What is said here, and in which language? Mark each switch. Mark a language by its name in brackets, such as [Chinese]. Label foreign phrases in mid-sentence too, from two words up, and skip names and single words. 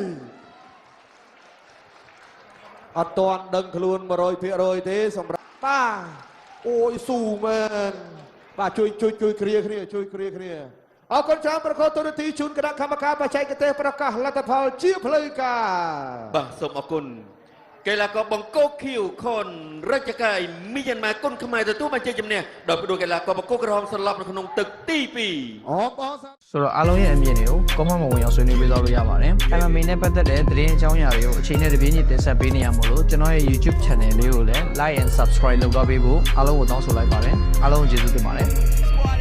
[Khmer] អត់ទាន់ដឹងខ្លួន 100% ទេសម្រាប់បាទអូយស៊ូមែនបាទជួយគ្រាគ្នាអរគុណច្រើនប្រកបទូរទស្សន៍ជូនគណៈកម្មការបច្ចេកទេសប្រកាសលទ្ធផលជាផ្លូវការ បាទសូមអរគុណកីឡាករបង្គោលខៀវខនរាជការមីយ៉ាន់ម៉ាគុណខ្មែរទទួលបានជ័យជំនះដោយផ្ដួលកីឡាករបង្គោលក្រហមសន្លប់នៅក្នុងទឹកទី2 [Burmese] ဆိုတော့အားလုံးရဲ့အမြင်တွေကိုကောင်းမဝင်အောင်ဆွေးနွေးပေးသွားလို့ရပါတယ်။ MMA နဲ့ပတ်သက်တဲ့သတင်းအကြောင်းအရာတွေကိုအချိန်နဲ့တပြေးညီတင်ဆက်ပေးနေရမို့လို့ကျွန်တော်ရဲ့ YouTube Channel လေးကိုလည်း [English] Like and Subscribe [Burmese] လုပ်တော့ပေးဖို့အားလုံးကိုတောင်းဆိုလိုက်ပါတယ်။အားလုံးကျေးဇူးတင်ပါတယ်။